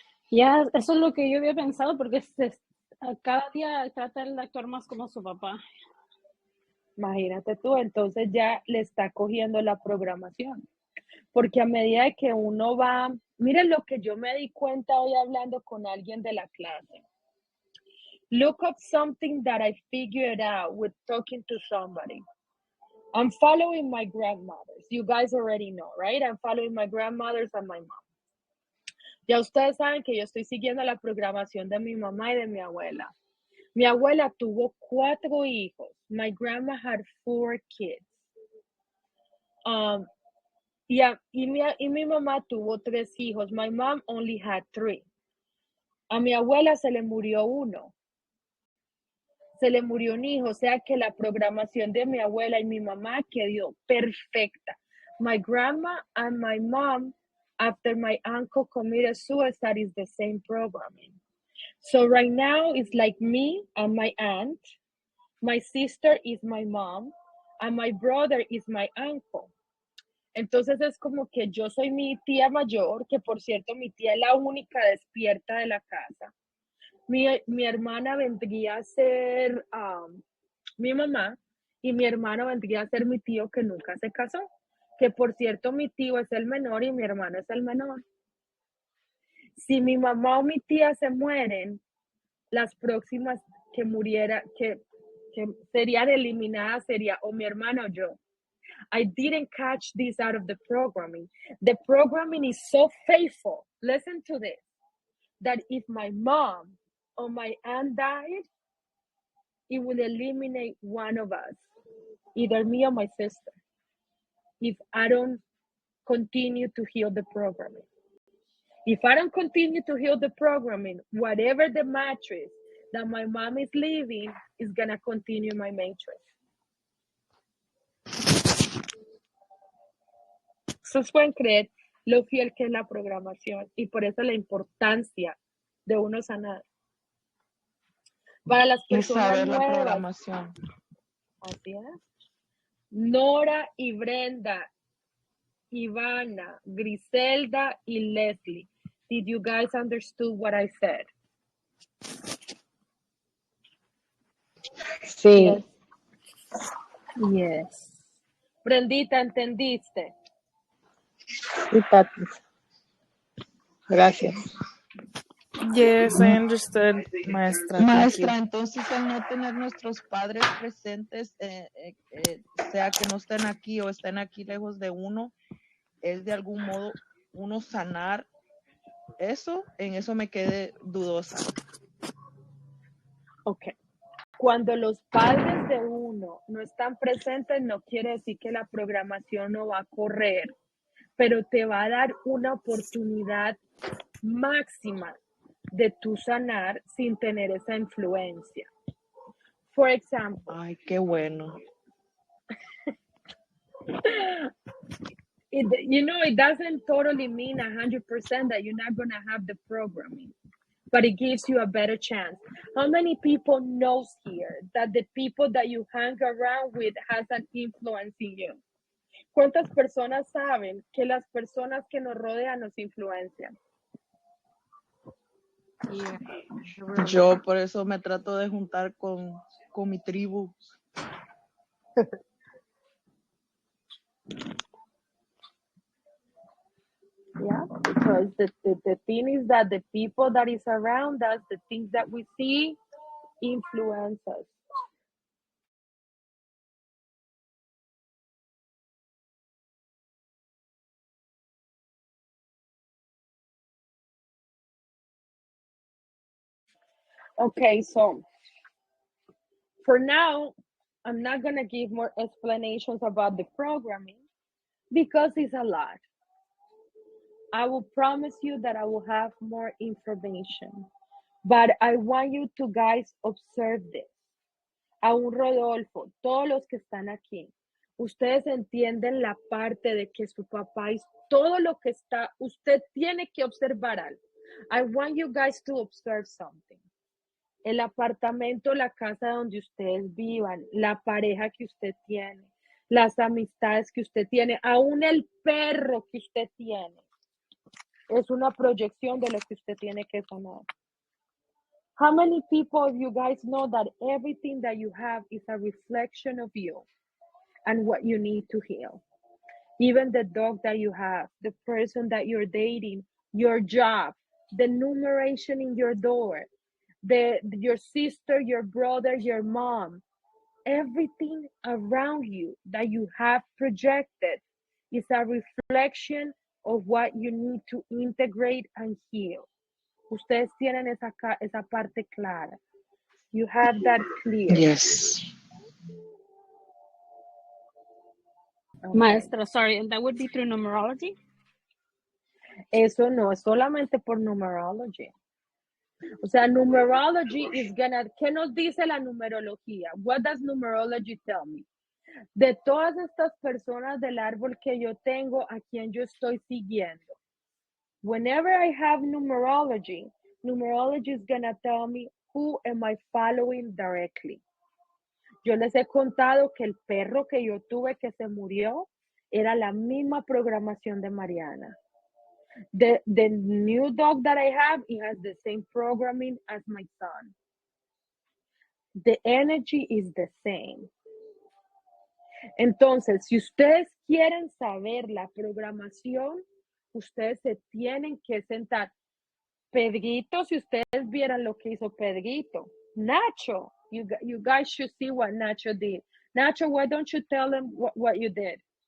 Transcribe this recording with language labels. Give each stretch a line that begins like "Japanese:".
Spanish: Ya, eso es lo que yo había pensado, porque cada día trata de actuar más como su papá. Imagínate tú, entonces ya le está cogiendo la programación. Porque a medida que uno va, miren lo que yo me di cuenta hoy hablando con alguien de la clase.
English: Look up something that I figured out with talking to somebody. I'm following my grandmothers. You guys already know, right? I'm following my grandmothers and my mom.
Spanish: Ya ustedes saben que yo estoy siguiendo la programación de mi mamá y de mi abuela. Mi abuela tuvo 4 hijos.
English: My grandma had 4 kids.
Spanish: Y mi mamá tuvo 3 hijos.
English: My mom only had 3.
Spanish: A mi abuela se le murió uno. Se le murió un hijo. O sea que la programación de mi abuela y mi mamá quedó perfecta.
English: My grandma and my mom, after my uncle committed suicide, is the same programming. So right now it's like me and my aunt. My sister is my mom. And my brother is my uncle.
Spanish: Entonces es como que yo soy mi tía mayor, que por cierto mi tía es la única despierta de la casa. Mi hermana vendría a ser mi mamá y mi hermano vendría a ser mi tío que nunca se casó. Que por cierto mi tío es el menor y mi hermano es el menor. Si mi mamá o mi tía se mueren, las próximas que serían eliminadas sería o mi hermano o yo.
English: I didn't catch this out of the programming. The programming is so faithful. Listen to this. That if my mom or my aunt died, it will eliminate one of us, either me or my sister, if I don't continue to heal the programming. If I don't continue to heal the programming, whatever the matrix that my mom is living is going to continue my matrix.
Spanish: Ustedes pueden creer lo fiel que es la programación y por eso la importancia de uno sanar. Para las Y personas saber la nuevas, programación. así es. Nora y Brenda, Ivana, Griselda y Leslie.
English: Did you guys understood what I said?
Spanish: Sí.
English: Yes.
Spanish: Brendita, ¿entendiste? Sí, Tati. Gracias.
English: Yes, I understood, maestra. Thank you.
Spanish: Maestra, entonces al no tener nuestros padres presentes, sea que no estén aquí o estén aquí lejos de uno, es de algún modo uno sanar eso. En eso me quedé dudosa. Ok. Cuando los padres de uno no están presentes, no quiere decir que la programación no va a correr, pero te va a dar una oportunidad máxima de tu sanar sin tener esa influencia.
English: For example.
Spanish: Ay, qué bueno.
English: It doesn't totally mean 100% that you're not going to have the programming, but it gives you a better chance. How many people knows here that the people that you hang around with has an influence in you?
Spanish: ¿Cuántas personas saben que las personas que nos rodean nos influencian?
English: Yeah.
Spanish: Yo por eso me trato de juntar con mi tribu.
English: Yeah, because the thing is that the people that is around us, the things that we see, influence us. Okay, so For now, I'm not going to give more explanations about the programming because it's a lot. I will promise you that I will have more information. But I want you to guys observe this.
Spanish: A un Rodolfo, todos los que están aquí, ustedes entienden la parte de que su papá es todo lo que está, usted tiene que observar algo.
English: I want you guys to observe something.
Spanish: El apartamento, la casa donde ustedes vivan, la pareja que usted tiene, las amistades que usted tiene, aún el perro que usted tiene, es una proyección de lo que usted tiene que sanar.
English: How many people of you guys know that everything that you have is a reflection of you and what you need to heal? Even the dog that you have, the person that you're dating, your job, the numeration in your door, your sister, your brother, your mom, everything around you that you have projected is a reflection of what you need to integrate and heal.
Spanish: Ustedes tienen esa parte clara.
English: You have that clear. Yes. Okay. Maestra, sorry, and that would be through numerology?
Spanish: Eso no, es solamente por numerology. O sea,
English: numerology is gonna,
Spanish: ¿qué nos dice la numerología?
English: What does numerology tell me?
Spanish: De todas estas personas del árbol que yo tengo, a quien yo estoy siguiendo.
English: Whenever I have numerology, numerology is gonna tell me who am I following directly.
Spanish: Yo les he contado que el perro que yo tuve que se murió era la misma programación de Mariana.
English: The new dog that I have, it has the same programming as my son. The energy is the same.
Spanish: Entonces, si ustedes quieren saber la programación, ustedes se tienen que sentar. Pedrito, si ustedes vieran lo que hizo Pedrito.
English: Nacho, you guys should see what Nacho did. Nacho, why don't you tell them what you did?